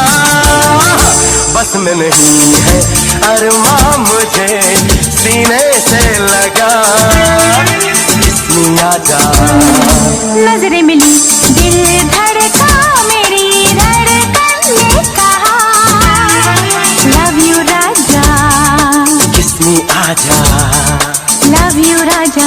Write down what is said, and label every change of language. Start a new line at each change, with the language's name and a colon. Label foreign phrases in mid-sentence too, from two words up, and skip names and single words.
Hindi: बस में नहीं है अरमां मुझे सीने से लगा। किस्मी आजा। नजरें मिली दिल धड़का मेरी धड़कन ने कहा
English: love you
Hindi: राजा। किस्मी आजा।
English: love you
Hindi: राजा।